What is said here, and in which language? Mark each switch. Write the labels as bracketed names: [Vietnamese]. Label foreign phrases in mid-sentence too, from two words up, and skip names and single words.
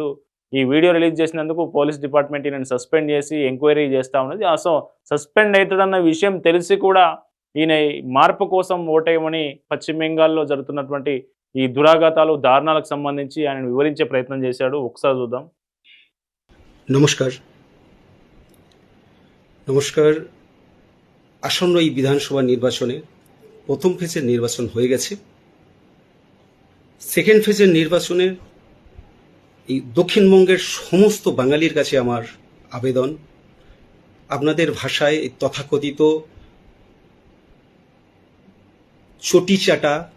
[Telugu] ఈ వీడియో రిలీజ్ చేసినందుకు [English] police department [Telugu] ఈయనని సస్పెండ్ చేసి ఎంక్వైరీ చేస్తూ ఉన్నది. సో సస్పెండ్ అవుతాడన్న విషయం తెలిసి కూడా ఈయన మార్పు కోసం ఓటేయమని పశ్చిమ బెంగాల్లో జరుగుతున్నటువంటి ఈ దురాఘాతాలు, దారుణాలకు సంబంధించి ఆయన వివరించే ప్రయత్నం చేశాడు. ఒకసారి చూద్దాం. [Bangla] নমস্কার। আসন্ন এই বিধানসভা নির্বাচনে প্রথম ফেজের নির্বাচন হয়ে গেছে। [English] second phase [Bangla] নির্বাচনে এই দক্ষিণবঙ্গের সমস্ত বাঙালির কাছে আমার আবেদন, আপনাদের ভাষায় এই তথাকথিত চটিচাটা